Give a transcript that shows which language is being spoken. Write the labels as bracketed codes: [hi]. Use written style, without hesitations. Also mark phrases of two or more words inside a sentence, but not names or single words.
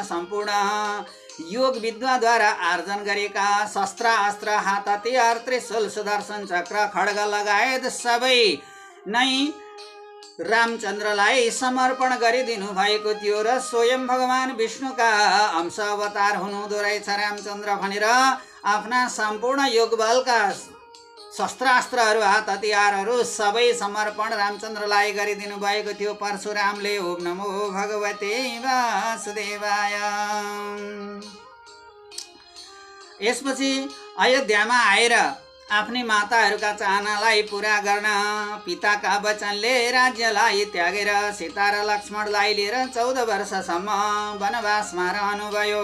[ne] सम्पूर्ण योग विद्वाद्वारा आर्जन गरेका शस्त्र अस्त्र हात हतियार त्रिशूल सुदर्शन चक्र खड्ग लगायत सबै नै रामचन्द्रलाई समर्पण गरिदिनु भएको थियो र स्वयं भगवान विष्णुका अंश अवतार हुनुहुँदो रहेछ रामचन्द्र भनेर आफ्ना सम्पूर्ण योगबलका शस्त्रास्त्रहरू हात हतियारहरू सबै समर्पण रामचन्द्रलाई गरिदिनु भएको थियो परशुरामले। [sa] ओम नमो भगवते वासुदेवाय। [ne] यसपछि अयोध्यामा आएर आफ्नी माताहरूका चाहनालाई पुरा गर्न पिताका वचनले राज्यलाई त्यागेर सीता र लक्ष्मणलाई लिएर 14 वर्षसम्म वनवासमा रहनुभयो।